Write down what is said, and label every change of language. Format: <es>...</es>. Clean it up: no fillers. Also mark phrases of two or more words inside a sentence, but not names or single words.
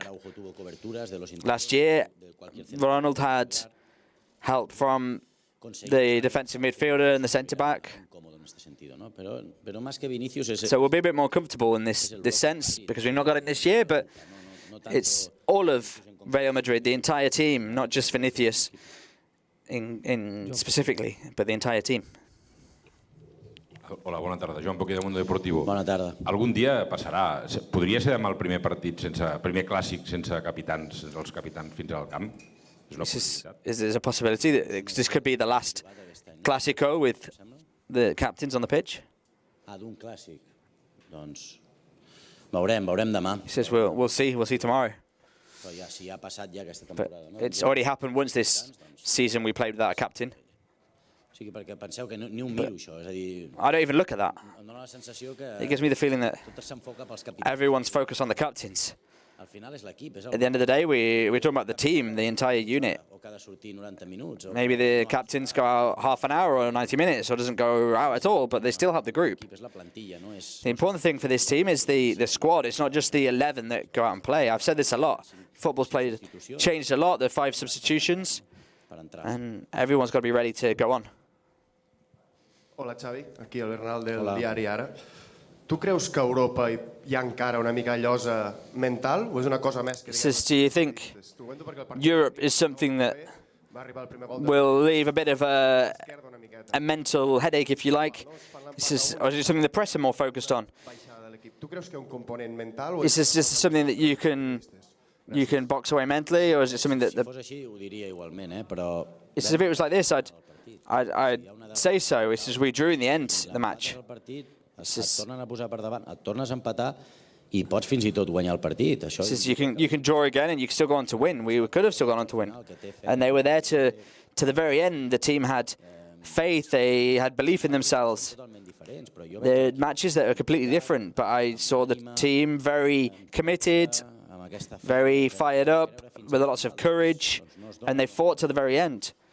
<en>Last year, Ronald had help from the defensive midfielder and the centre-back. So we'll be a bit more comfortable in this sense, because we've not got it this year, but it's all of Real Madrid, the entire team, not just Vinicius in specifically, but the entire team.</en> <ca>Hola, bona tarda. Joan Poquí de Mundo Deportivo. Bona tarda. Algun dia passarà. Podria ser demà el primer primer clàssic sense capitans, sense els capitans fins al camp?</ca> <en>Is there a possibility that this could be the last Clasico with the captains on the pitch?</en> <ca>D'un clàssic. Doncs veurem demà.</ca> <en>He says we'll see tomorrow.</en> <ca>Però ja, si ha passat ja aquesta temporada.</ca> <en>But it's already happened once this season we played without a captain.</en> <ca>O sigui, perquè penseu que ni ho miro, això. És a dir,</ca> <en>I don't even look at that.</en> <ca>em dona la sensació que</ca> <en>It gives me the feeling that</en> <ca>tot s'enfoca pels capitans.</ca> <en>everyone's focused on the captains.</en> <ca>Al final és l'equip, és</ca> <en>At the end of the day, we're talking about the team, the entire unit.</en> <ca>o que ha de sortir 90 minuts.</ca> <en>Maybe the captains go out half an hour or 90 minutes, or doesn't go out at all, but they still have the group.</en> <ca>És la plantilla, no és...</ca> <en>The important thing for this team is the squad. It's not just the 11 that go out and play. I've said this a lot. Football's changed a lot. The 5 substitutions, and everyone's got to be ready to go on. Hola, Xavi.</en> <ca>Aquí el Bernal del diari Ara. Tu creus que a Europa hi ha encara una mica llosa mental o és una cosa més que...</ca> <en>Says, do you think Europe is something that will leave a bit of a mental headache, if you like? This is, or is it something the press are more focused on?</en> <ca>Tu creus que hi ha un component mental o...</ca> <en>Is this just something that you can box away mentally, or is it something that...</en> <ca>Si fos així, ho diria igualment, però...</ca> <en>If it was like this, I'd say so. It's just we drew in the end, the match.</en> <ca>Et tornen a posar per davant, et tornes a empatar i pots fins i tot guanyar el partit. Això</ca> <en>You can draw again and you can still go on to win. We could have still gone on to win. And they were there to the very end. The team had faith, they had belief in themselves. The matches that are completely different, but I saw the team very committed, very fired up, with lots of courage, and they fought to the very end.</en>